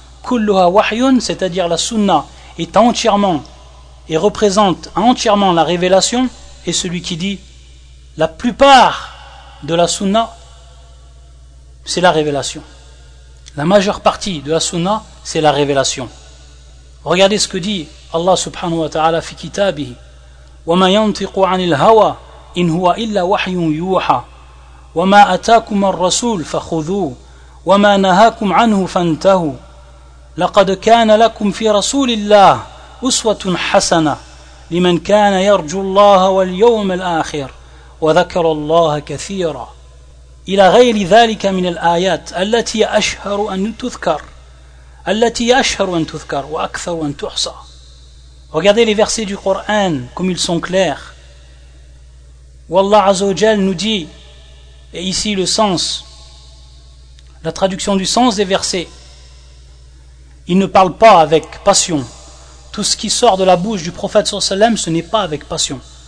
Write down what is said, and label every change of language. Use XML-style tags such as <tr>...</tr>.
<ar>Kulluha wahyun,</ar> <fr>c'est-à-dire la sunna est entièrement et représente entièrement la révélation, et celui qui dit la plupart de la sunna, c'est la révélation. La majeure partie de la sunna, c'est la révélation. Regardez ce que dit Allah subhanahu wa ta'ala</fr> <ar>fi kitabihi. وَمَا يَنْطِقُ عَنِ الْهَوَى إِنْ هُوَ إِلَّا وَحْيٌ يُوحَى وَمَا أَتَاكُمَ الرَّسُولُ فَخُذُوهُ وَمَا نَهَاكُمْ عَنْهُ فَانْتَهُوا لَقَدْ كَانَ لَكُمْ فِي رَسُولِ اللَّهِ أُسْوَةٌ حَسَنَةٌ لِمَنْ كَانَ يَرْجُو اللَّهَ وَالْيَوْمَ الْآخِرَ وَذَكَرَ اللَّهَ كَثِيرًا إلى غير ذلك من الآيات التي أشهر أن تذكر التي أشهر أن تذكر وأكثر أن تحصى.</ar> <fr>Regardez les versets du Coran, comme ils sont clairs. Où Allah Azzawajal nous dit, et ici le sens, la traduction du sens des versets, il ne parle pas avec passion. Tout ce qui sort de la bouche du prophète sallallahu alayhi wa sallam, ce n'est pas avec passion.</fr>